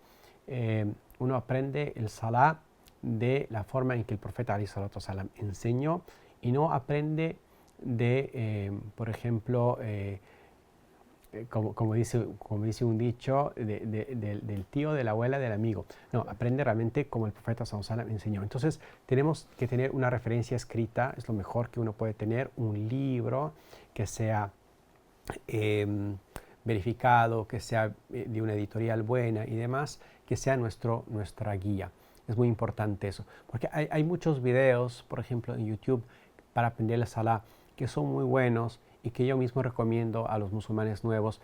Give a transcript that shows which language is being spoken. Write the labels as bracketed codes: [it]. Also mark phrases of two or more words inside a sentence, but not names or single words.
[es] Uno aprende el Salah de la forma en que el profeta ﷺ enseñó y no aprende de, por ejemplo, como dice un dicho, del tío, de la abuela, del amigo. No, aprende realmente como el profeta [ar] صلى الله عليه وسلم [es] enseñó. Entonces, tenemos que tener una referencia escrita, es lo mejor que uno puede tener, un libro que sea verificado, que sea de una editorial buena y demás, que sea nuestra guía. Es muy importante eso, porque hay muchos videos, por ejemplo, en YouTube para aprender la Salah, que son muy buenos y que yo mismo recomiendo a los musulmanes nuevos.